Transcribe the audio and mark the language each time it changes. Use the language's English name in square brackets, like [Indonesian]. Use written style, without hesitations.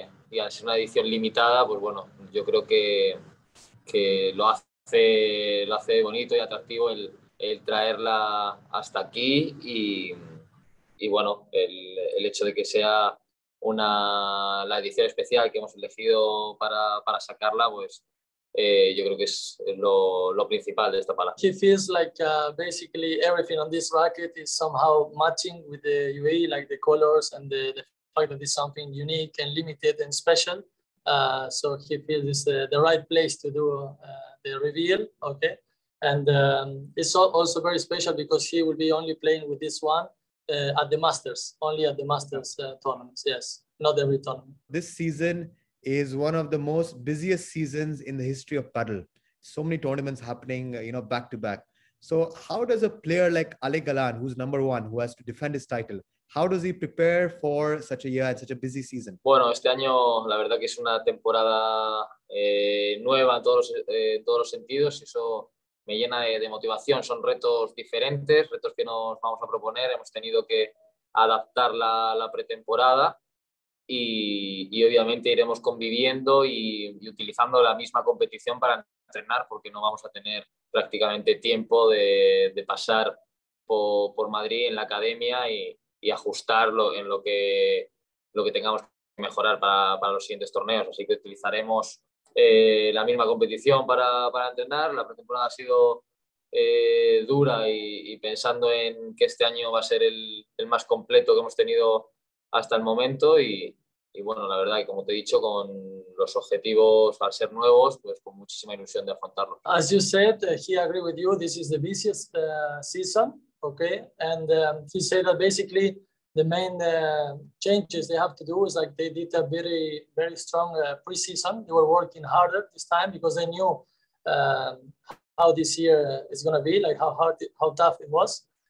[Spanish] y al ser una edición limitada, pues bueno, yo creo que lo hace bonito y atractivo el traerla hasta aquí y bueno, el hecho de que sea la edición especial que hemos elegido para sacarla, pues yo creo que es lo principal de esta pala. [English] He feels like basically everything on this racket is somehow matching with the UAE, like the colors and the fact that it's something unique and limited and special. So he feels it's the right place to do the reveal, okay? And it's also very special because he will be only playing with this one at the Masters, only at the Masters tournaments, yes, not every tournament. This season is one of the most busiest seasons in the history of Padel. So many tournaments happening, back to back. So how does a player like Ale Galan, who's number one, who has to defend his title, how does he prepare for such a year and such a busy season? [Spanish] Bueno, este año la verdad que es una temporada nueva en todos los sentidos y eso me llena de motivación. Son retos diferentes, retos que nos vamos a proponer. Hemos tenido que adaptar la pretemporada y obviamente iremos conviviendo y utilizando la misma competición para entrenar porque no vamos a tener prácticamente tiempo de pasar por Madrid en la academia y ajustarlo en lo que tengamos que mejorar para los siguientes torneos. Así que utilizaremos la misma competición para entrenar. La pretemporada ha sido dura y pensando en que este año va a ser el más completo que hemos tenido hasta el momento y bueno, la verdad que como te he dicho, con los objetivos al ser nuevos, pues con muchísima ilusión de afrontarlo. [English] As you said, he agreed with you, this is the busiest season, okay? And he said that basically the main changes they have to do is like they did a very, very strong pre-season. They were working harder this time because they knew how this year is going to be, like how tough it was.